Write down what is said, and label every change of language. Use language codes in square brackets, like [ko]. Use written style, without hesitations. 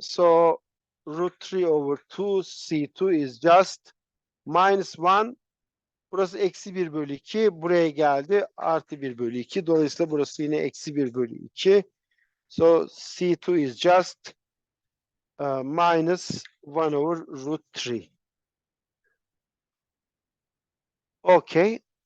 [en] So root 3 over 2 C2 is just minus 1. [tr] Burası eksi 1 bölü 2. Buraya geldi. Artı 1 bölü 2. Dolayısıyla burası yine eksi 1 bölü 2. [en] So C2 is just minus 1 over root 3. Okay.